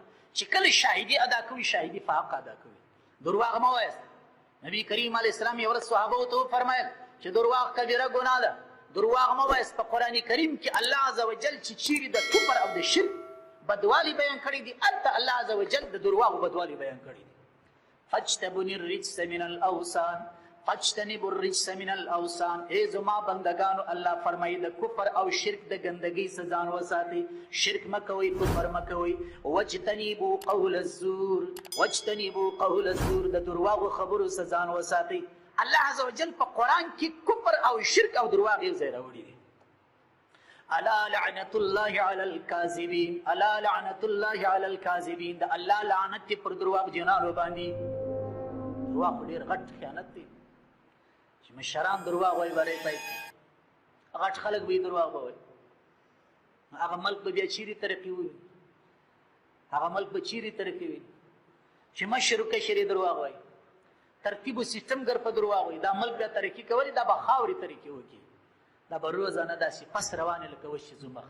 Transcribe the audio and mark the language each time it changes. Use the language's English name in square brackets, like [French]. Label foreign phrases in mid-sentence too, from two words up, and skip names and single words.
[Pashto] چې کله شاهدي ادا کوي، شاهدي په حق ادا کوي، درواغ مه وایاست. نبي کریم [Arabic] علیه السلام [Pashto] یو ورځ صحابو ته وفرمایل چې درواغ کبیره ګناه ده، درواغ مه وایاست. په قرآن کریم کې الله [Arabic] عز وجل [Pashto] چې چیرې د کفر او د شرک بدوالی بیان کړی دي، هلته الله [Arabic] عز وجل [Pashto] د درواغو بدوالی بیان کړی دي. [Arabic] فاجتنبوا الرجس من الاوثان، فاجتنبوا الرجس من الاوثان، [Pashto] ای زما بندگانو، الله فرمایي د کفر او شرک د ګندګۍ څخه ځان وساتئ، شرک مه کوئ، کفر مه کوئ. [Arabic] واجتنبوا قول الزور، واجتنبوا قول الزور، [Pashto] د درواغو خبرو څخه ځان وساتئ. الله [Arabic] عز وجل [Pashto] په قرآن کې کفر او شرک او درواغ یو ځای راوړي دي. [Arabic] الا لعنت الله علی الکاذبین، الا لعنت الله علی الکاذبین، [Pashto] د الله لعنت دی پر درواغ جنانو باندې. درواغ ډېر غټ خیانت دی چې مشران درواغ وایي بری پای، غټ خلک به درواغ وایي، هغه ملک به بیا چیرې ترقي وي، هغه ملک به چیرې ترقي وي چې مشر و کشر درواغ وایي، ترتیب و سیستم ګر په درواغ وایي، دا ملک بیا ترقي کولی، دا به خاورې ترقي وکړي، دا به روزانه داسې پس روانې لکه وشي زمخت.